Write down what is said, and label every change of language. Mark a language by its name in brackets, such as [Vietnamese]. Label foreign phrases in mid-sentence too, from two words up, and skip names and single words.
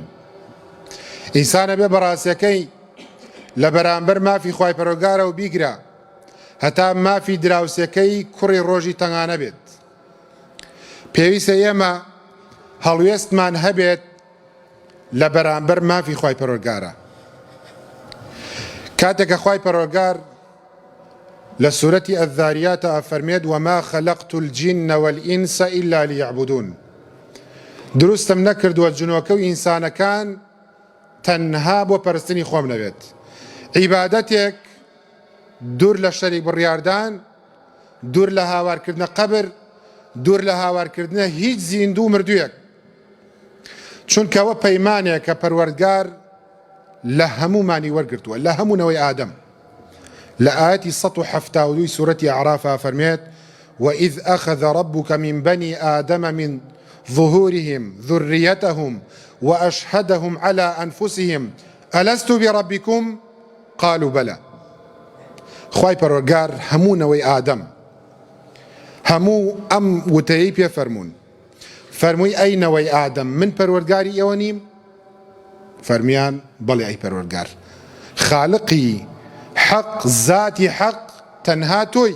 [Central Kurdish] ئینسانە بێ بەڕاستیەکەی لە بەرامبەر مافی خوای پەروەردگارەوە بیگرە هەتا مافی دراوسەکەی کوڕی ڕۆژی تەنگانە بێت. پێویستە ئێمە هەڵوێستمان هەبێت لە بەرامبەر مافی خوای پەروەردگارە. کاتێکە خوای پەروەردگار لە سوورەتی ئەذاریاتە ئەفەرمێت [Arabic] وما خەلەقت الجن والئینس إلا ليعبدون، [Central Kurdish] دروستم نەکردووە جنۆکە و ئینسانەکان تەنها بۆ پەرستنی خۆم نەبێت. عیبادەتێک دوور لە شەریک بڕیاردان، دوور لە هاوارکردنە قەبر، دوور لە هاوارکردنە هیچ زیندوو مردوویەک، چونکەوە پەیمانێک کە پەروەردگار لە هەمومانی وەرگرتووە، لە هەموونەوەی ئادەم. لە ئاەتی 172 سوورەتی ئەعرافە فەرمێت [Arabic] وإذ أخذ ربك من بني آدم من ظهورهم ذريتهم وأشهدهم على أنفسهم ألست بربكم قالوا بلى. [Central Kurdish] خوای پەروەردگار هەموونەوەی ئادەم، هەموو ئەم وتەیەی پێ فەرموون، فەرمووی ئەی نەوەی ئادەم من پەروەردگاری ئێوە نیم؟ فەرمیان بەڵێ ئەی پەروەردگار، خالقی حەق زاتی حەق تەنها تۆیت.